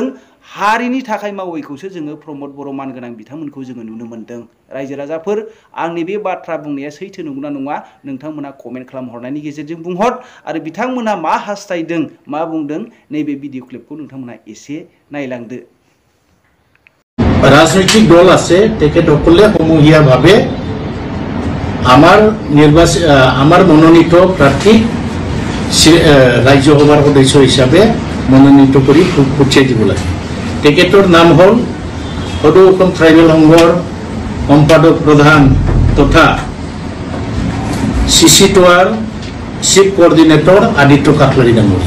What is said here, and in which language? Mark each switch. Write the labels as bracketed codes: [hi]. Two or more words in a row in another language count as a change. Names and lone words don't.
[brx] हारिनि थाखाय मावैखौसो जोङो प्रमद बर' मानगोनां बिथांमोनखौ जोङो नुनो मोन्दों। रायजो राजाफोर आंनि बे बाथ्रा बुंनाया सैथो नंगौना नङा नोंथांमोना कमेन्ट खालामहरनायनि गेजेरजों बुंहर आरो बिथांमोना मा हास्थायदों मा बुंदों नैबे भिडिअ क्लिपखौ नोंथांमोना एसे नायलांदो। [as] ৰাজনৈতিক দল আছে তেখেতসকলে সমূহীয়াভাৱে আমাৰ মনোনীত প্ৰাৰ্থী ৰাজ্যসভাৰ সদস্য হিচাপে মনোনীত কৰি পঠিয়াই দিব লাগে। তেখেতৰ নাম হ'ল সদৌ অসম ট্ৰাইবেল সংঘৰ সম্পাদক প্ৰধান তথা CC2R চিফ কোঅৰ্ডিনেটৰ আদিত্য কাকলাৰী ডাঙৰীয়া।